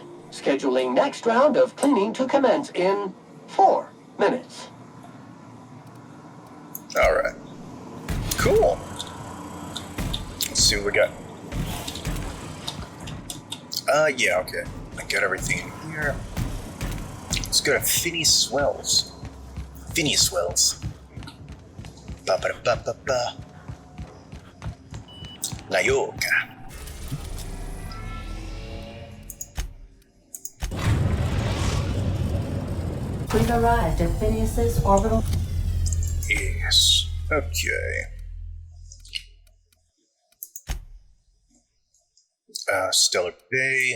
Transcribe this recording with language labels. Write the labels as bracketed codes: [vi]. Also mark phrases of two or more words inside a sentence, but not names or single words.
[en] Scheduling next round of cleaning to commence in 4 minutes. Alright. Cool. Let's see what we got. Yeah, okay. I got everything in here. Let's go to Phineas Wells. Phineas Wells. Ba ba ba ba ba. Nyoka. We've arrived at Phineas's orbital. Yes. Okay. Stellar Bay.